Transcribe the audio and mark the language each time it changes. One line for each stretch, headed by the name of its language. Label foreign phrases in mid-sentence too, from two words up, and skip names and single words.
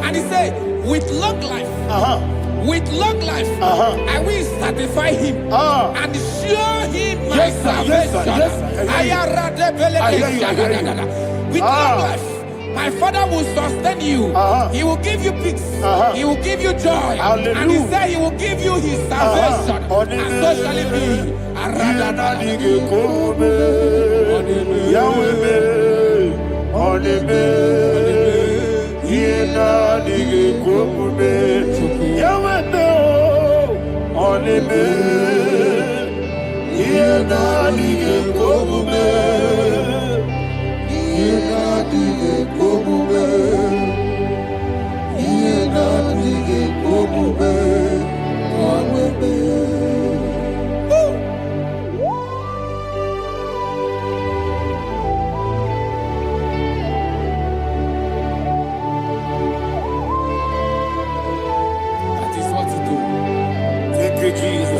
English: And he said, with long life, with long life, I will satisfy him and show him my Yes, sir. Yes, sir. salvation. Yes, sir. I hear you. With long life, my Father will sustain you. He will give you peace. He will give you joy. And he Hallelujah. said he will give you his salvation. And so shall it be. Yenanige kome, Yahweh, Onime. Yenanige kome, Yahweh, Onime. Yenanige kome, Yenanige kome, Yenanige kome, Onime. That is what to do. Thank you, Jesus.